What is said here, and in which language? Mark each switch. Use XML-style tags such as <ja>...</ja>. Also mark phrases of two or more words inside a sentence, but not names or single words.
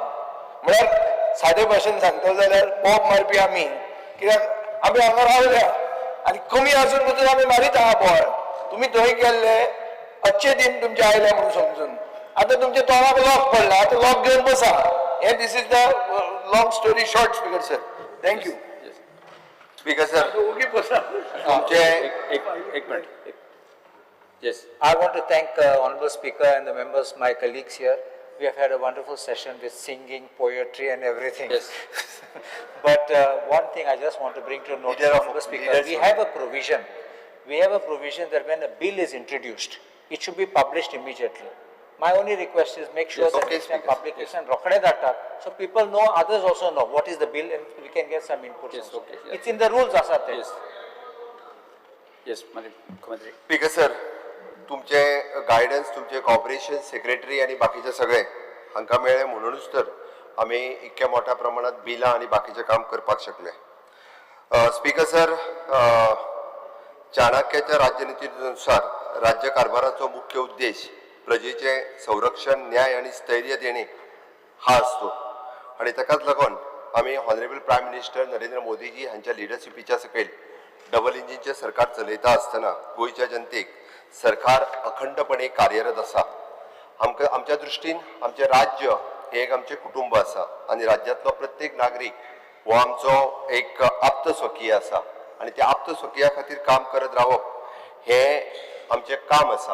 <kok>म्हळ्यार सादे भाशेन सांगतलो जाल्यार बोब मारपी आमी कित्याक आमी हांगा रावल्या आनी कमी आसून पसून आमी मारीत आहा बोळ. तुमी थंय गेल्ले</kok> <hi>अच्छे दिन</hi> <kok>तुमचे आयले म्हणून समजून आतां तुमच्या तोंडाक लॉक पडला. आतां लॉक घेवन बसा.</kok> <en>hey this is the long story short. speaker sir, thank you. speaker sir, तुमचे</en> <kok>एक मिनिट.</kok> <en>Yes, I want to thank Honorable Speaker and the members, my colleagues here. We have had a wonderful session with singing, poetry and everything. Yes. But one thing I just want to bring to notice, Honorable Speaker, we have a provision. We have a provision that when a bill is introduced, it should be published immediately. My only request is make sure that next time publication</en> <kok>rokhade data,</kok> <en>so people know, others also know what is the bill and we can get some input. Yes, okay. It's in the rules, asat. Yes. Yes,</en> <kok>मुख्यमंत्री.</kok> <en>speaker sir,</en> <kok>तुमचे गायडन्स, तुमचे कॉपरेशन सेक्रेटरी आणि बाकीचे सगळे हांकां मेळ्ळे म्हणूनच तर आमी इतक्या मोठ्या प्रमाणात बिलां आणि बाकीचे काम करपाक शकले.</kok> <en>speaker sir,</en> <mr>चाणक्याच्या राज्यनितीनुसार राज्य कारभाराचो मुख्य उद्देश प्रजेचे संरक्षण, न्याय आणि स्थैर्य देणे हा असतो.</mr> <kok>आणि ताकाच लागून आमी</kok> <en>honourable prime minister</en> <kok>नरेंद्र मोदीजी हांच्या लिडरशिपीच्या सकयल डबल इंजिनचे सरकार चलयता आसतना गोंयच्या जनतेक सरकार अखंडपणे कार्यरत आसा. आमच्या दृश्टीन आमचे राज्य हे एक आमचे कुटुंब आसा आणि राज्यातलो प्रत्येक नागरीक हो आमचो एक आप्त स्वकीय आसा आणि त्या आप्त स्वकीया खातीर काम करत रावप हे आमचे काम आसा.</kok>